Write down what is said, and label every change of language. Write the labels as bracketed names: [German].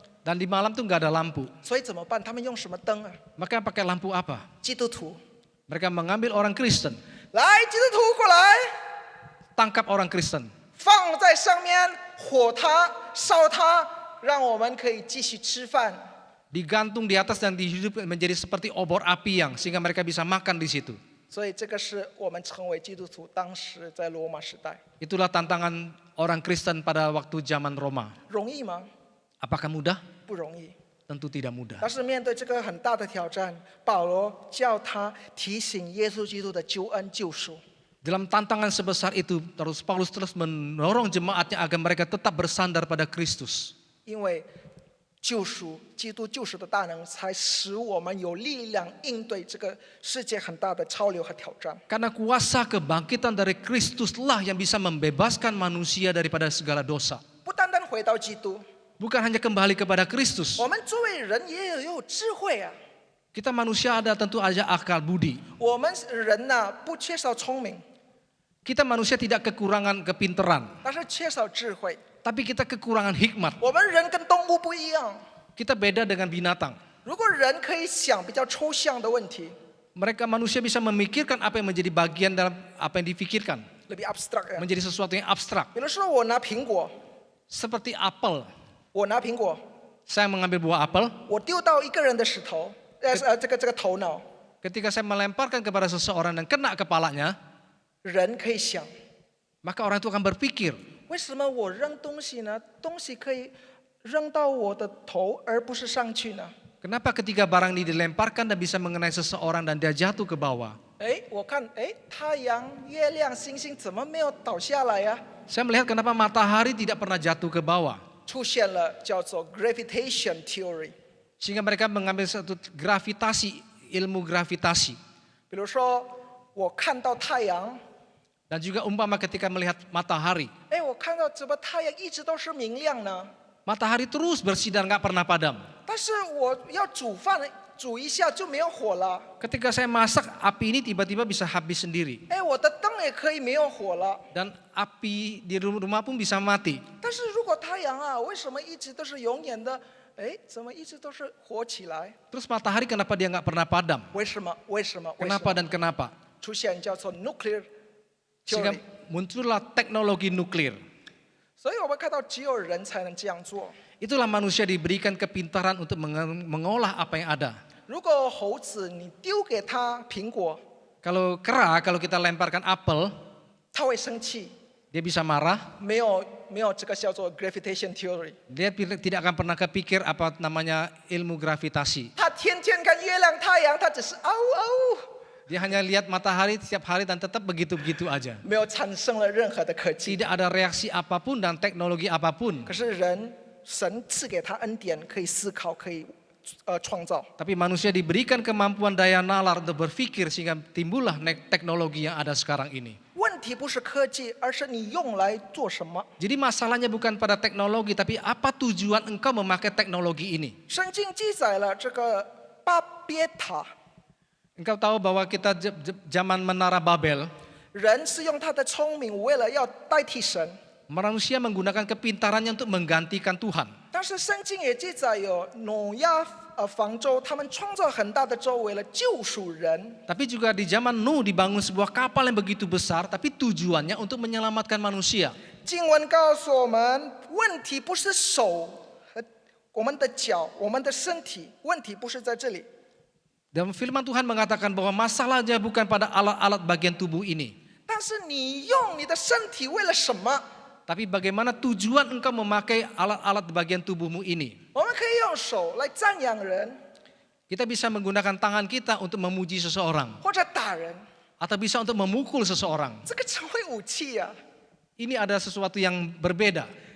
[Indonesian] Dan di malam tuh nggak ada lampu. [Chinese] 所以怎么办？他们用什么灯啊？ [Indonesian] Maka pakai lampu apa? [Chinese] 基督徒， [Indonesian] Mereka mengambil orang Kristen, [Chinese] 来，基督徒过来， [Indonesian] tangkap orang Kristen, [Chinese] 放在上面，火它，烧它，让我们可以继续吃饭。 [Indonesian] digantung di atas dan dihidupkan menjadi seperti obor api yang sehingga mereka bisa makan di situ. [Chinese] 所以这个是我们成为基督徒当时在罗马时代 [Indonesian] Itulah tantangan orang Kristen pada waktu zaman Roma. [Chinese] 容易吗？ [Indonesian] Apakah mudah? [Chinese] 不容易。 [Indonesian] Tentu tidak mudah. [Chinese] 但是面对这个很大的挑战，保罗叫他提醒耶稣基督的救恩救赎。 [Indonesian] Dalam tantangan sebesar itu, terus Paulus terus mendorong jemaatnya agar mereka tetap bersandar pada Kristus. [Chinese] 因为救赎，基督救赎的大能，才使我们有力量应对这个世界很大的潮流和挑战。 [Indonesian] Karena kuasa kebangkitan dari Kristuslah yang bisa membebaskan manusia daripada segala dosa. [Chinese] 不单单回到基督， [Indonesian] Bukan hanya kembali kepada Kristus. [Chinese] 我们作为人也有智慧啊。 [Indonesian] Kita manusia ada tentu aja akal budi. [Chinese] 我们人呢不缺少聪明， [Indonesian] Kita manusia tidak kekurangan kepinteran, [Chinese] 但是缺少智慧。 [Indonesian] tapi kita kekurangan hikmat. [Chinese] 我们人跟动物不一样， [Indonesian] Kita beda dengan binatang. [Chinese] 如果人可以想比较抽象的问题， [Indonesian] Mereka manusia bisa memikirkan apa yang menjadi bagian dalam apa yang difikirkan, lebih abstrak ya。 menjadi sesuatu yang abstrak. [Chinese] 比如说我拿苹果， [Indonesian] Seperti apel. [Chinese] 我拿苹果， [Indonesian] Saya mengambil buah apel, [Chinese] 我丢到一个人的石头，这个头脑， [Indonesian] ketika saya melemparkan kepada seseorang dan kena kepalanya, [Chinese] 人可以想， [Indonesian] maka orang itu akan berpikir, [Chinese] 为什么我扔东西呢？东西可以扔到我的头，而不是上去呢？ [Indonesian] kenapa ketika barang ini dilemparkan dan bisa mengenai seseorang dan dia jatuh ke bawah? [Chinese] 哎，我看，哎，太阳、月亮、星星怎么没有倒下来呀？ [Indonesian] Saya melihat kenapa matahari tidak pernah jatuh ke bawah. [Chinese] 出现了叫做 gravitation theory。 [Indonesian] Sehingga mereka mengambil satu gravitasi, ilmu gravitasi. [Chinese] 比如说，我看到太阳， [Indonesian] Dan juga umpama ketika melihat matahari. [Chinese] 哎，我看到怎么太阳一直都是明亮呢？ [Indonesian] Matahari terus bersinar, nggak pernah padam. [Chinese] 但是我要煮饭，煮一下就没有火了。 [Indonesian] Ketika saya masak, api ini tiba-tiba bisa habis sendiri. [Chinese] 哎，我的灯也可以没有火了。 [Indonesian] Dan api di rumah pun bisa mati. [Chinese] 但是如果太阳啊，为什么一直都是永远的？哎，怎么一直都是火起来？ [Indonesian] Terus matahari kenapa dia nggak pernah padam? [Chinese] 为什么？为什么？为什 [Indonesian] Kenapa [Chinese] 么？ [Indonesian] dan kenapa? [Chinese] 出现叫做 nuclear [Indonesian] Sehingga [English] theory。 [Indonesian] muncullah teknologi nuklir. [Chinese] 所以我们看到只有人才能这样做。 [Indonesian] Itulah manusia diberikan kepintaran untuk mengolah apa yang ada. [Chinese] 如果猴子你丢给他苹果， [Indonesian] Kalau kera, kalau kita lemparkan apel, [Chinese] 他会生气。 [Indonesian] dia bisa marah. [Chinese] 没有这个叫做 gravitation theory。 [Indonesian] Dia tidak akan pernah kepikir apa namanya ilmu gravitasi. [Chinese] 他天天看月亮、太阳，他只是嗷嗷， [Indonesian] Dia hanya lihat matahari setiap hari dan tetap begitu-begitu aja. [Chinese] 没有产生了任何的科技。 [Indonesian] Tidak ada reaksi apapun dan teknologi apapun. [Chinese] 可是神赐给他恩典，可以思考，可以创造。 [Indonesian] Tapi manusia diberikan kemampuan daya nalar untuk berpikir sehingga timbullah teknologi yang ada sekarang ini. [Chinese] 问题不是科技，而是你用来做什么。 [Indonesian] Jadi masalahnya bukan pada teknologi, tapi apa tujuan engkau memakai teknologi ini? [Chinese] 圣经记载了这个巴别塔， [Indonesian] Engkau tahu bahwa kita zaman menara Babel, [Chinese] 人是用他的聪明，为了要代替神。 [Indonesian] manusia menggunakan kepintarannya untuk menggantikan Tuhan. [Chinese] 但是圣经也记载有挪亚方舟，他们创造很大的舟，为了救赎人。 [Indonesian] Tapi juga di zaman Nuh dibangun sebuah kapal yang begitu besar, tapi tujuannya untuk menyelamatkan manusia. [Chinese] 经文告诉我们，问题不是手和我们的脚、我们的身体，问题不是在这里。 [Indonesian] Dan firman Tuhan mengatakan bahwa masalahnya bukan pada alat-alat bagian tubuh ini. [Chinese] 但是你用你的身体为了什么？ [Indonesian] Tapi bagaimana tujuan engkau memakai alat-alat bagian tubuhmu ini? [Chinese] 我们可以用手来赞扬人， [Indonesian] Kita bisa menggunakan tangan kita untuk memuji seseorang. [Chinese] 或者打人， [Indonesian] Atau bisa untuk memukul seseorang. [Chinese] 这个成为武器呀、 [Indonesian] Ini ada sesuatu yang berbeda.